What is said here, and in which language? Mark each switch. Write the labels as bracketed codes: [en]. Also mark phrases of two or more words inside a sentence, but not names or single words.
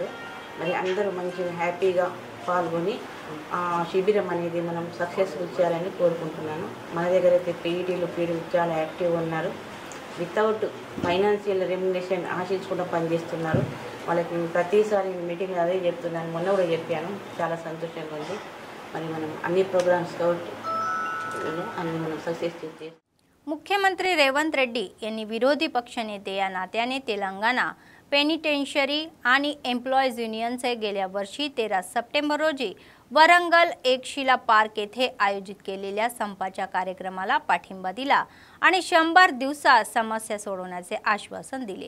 [te] మరి అందరూ మంచిగా హ్యాపీగా పాల్గొని ఆ శిబిరం అనేది మనం సక్సెస్ఫుల్ చేయాలని కోరుకుంటున్నాను। మన దగ్గర అయితే పీఈటీలు పీడీలు చాలా యాక్టివ్గా ఉన్నారు, [en] without financial remuneration [te] ఆశించకుండా పనిచేస్తున్నారు। వాళ్ళకి ప్రతిసారి మీటింగ్ అదే చెప్తున్నాను, మొన్న కూడా చెప్పాను, చాలా సంతోషంగా ఉంది। మరి మనం అన్ని प्रोग्राम्स अన్ని మనం సక్సెస్ చేస్తే [mr] मुख्यमंत्री रेवंत रेड्डी यांनी विरोधी पक्षनेते या नात्याने तेलंगणा पेनिटेन्शरी आणि एम्प्लॉईज युनियनचे गेल्या वर्षी 13 सप्टेंबर रोजी वरंगल एकशिला पार्क येथे आयोजित केलेल्या संपाच्या कार्यक्रमाला पाठिंबा दिला आणि 100 दिवसात समस्या सोडवण्याचे आश्वासन दिले।